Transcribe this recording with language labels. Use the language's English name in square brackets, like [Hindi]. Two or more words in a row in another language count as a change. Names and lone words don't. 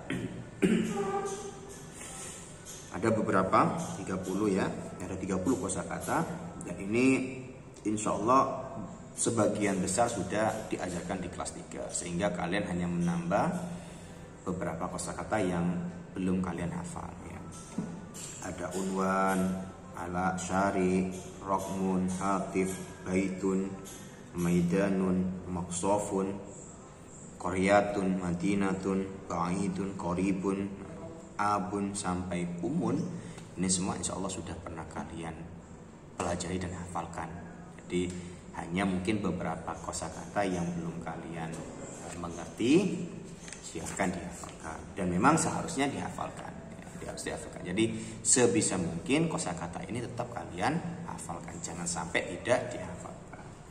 [Indonesian] Ada beberapa, 30 ya. Ada 30 kosakata, dan ini insya Allah sebagian besar sudah diajarkan di kelas 3, sehingga kalian hanya menambah beberapa kosakata yang belum kalian hafal, ya. [Arabic] Ada عنوان، آلة، شارع، رقم، هاتف، بيت، ميدان، مقصف، قرية، مدينة، بعيد، قريب, [Indonesian] Abun sampai Umun, ini semua insya Allah sudah pernah kalian pelajari dan hafalkan. Jadi hanya mungkin beberapa kosakata yang belum kalian mengerti, silahkan dihafalkan. Dan memang seharusnya dihafalkan, ya, harus dihafalkan. Jadi sebisa mungkin kosakata ini tetap kalian hafalkan, jangan sampai tidak dihafalkan.